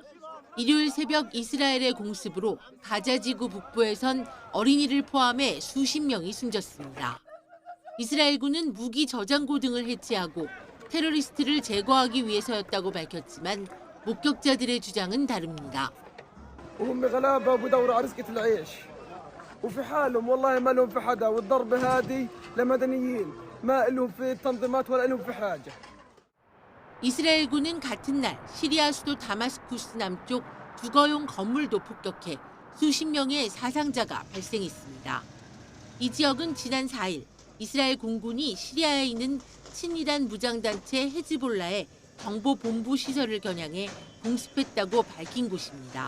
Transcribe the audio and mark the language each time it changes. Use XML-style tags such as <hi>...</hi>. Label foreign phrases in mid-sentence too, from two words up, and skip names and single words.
<ko>일요일 새벽 이스라엘의 공습으로 가자지구 북부에선 어린이를 포함해 수십 명이 숨졌습니다. 이스라엘군은 무기 저장고 등을 해체하고 테러리스트를 제거하기 위해서였다고 밝혔지만 목격자들의 주장은 다릅니다.</ko> <ar>وهم غلابه بدور على رزقة العيش وفي حالهم والله ما لهم في حدا والضربه هذه لمدنيين ما لهم في التنظيمات ولا لهم في حاجه.</ar> <ko>이스라엘군은 같은 날 시리아 수도 다마스쿠스 남쪽 주거용 건물도 폭격해 수십 명의 사상자가 발생했습니다. 이 지역은 지난 4일 이스라엘 공군이 시리아에 있는 친이란 무장단체 헤즈볼라의 정보본부 시설을 겨냥해 공습했다고 밝힌 곳입니다.</ko>